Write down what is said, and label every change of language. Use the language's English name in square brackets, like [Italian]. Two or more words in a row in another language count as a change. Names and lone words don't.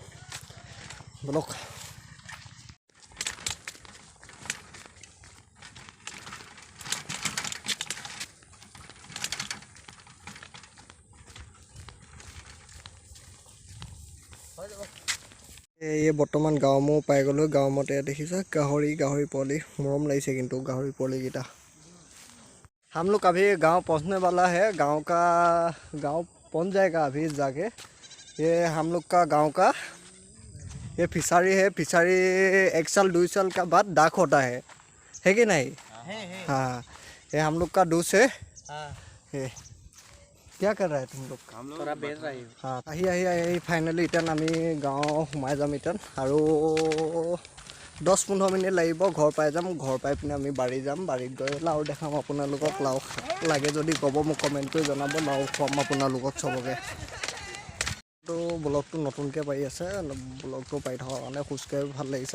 [Assamese] বলক এই বৰ্তমান গাঁও মূৰ পাই গ'লোঁ। গাঁও মূৰতে দেখিছা গাহৰি পোৱালি, মৰম লাগিছে কিন্তু গাহৰি পোৱালিকেইটা। [Hindi] हम लोग अभी गांव पहुंचने वाला है। गांव पहुंच जाएगा अभी जाके। ये हम लोग का गांव का ये फिशरी है। फिशरी 1 साल 2 साल का बाद डाक होता है कि नहीं? हाँ, ये हम लोग का दूस है। ये क्या कर रहा है तुम लोग? हम लोग थोड़ा बेच रही हूँ। हाँ, [Assamese] আহি ফাইনেলি এতিয়া আমি গাঁও সোমাই যাম। এতিয়া আৰু 10-15 মিনিট লাগিব, ঘৰ পাই যাম। ঘৰ পাই পিনে আমি বাৰী যাম। বাৰীত গৈ লাও দেখাম আপোনালোকক। লাও লাগে যদি ক'ব, মোক কমেণ্ট কৰি জনাব। লাও খুৱাম আপোনালোকক চবকে। তো ব্লগটো নতুনকৈ পাই আছে, ব্লগটো পাই থকাৰ কাৰণে খোজকাঢ়ি ভাল লাগিছে।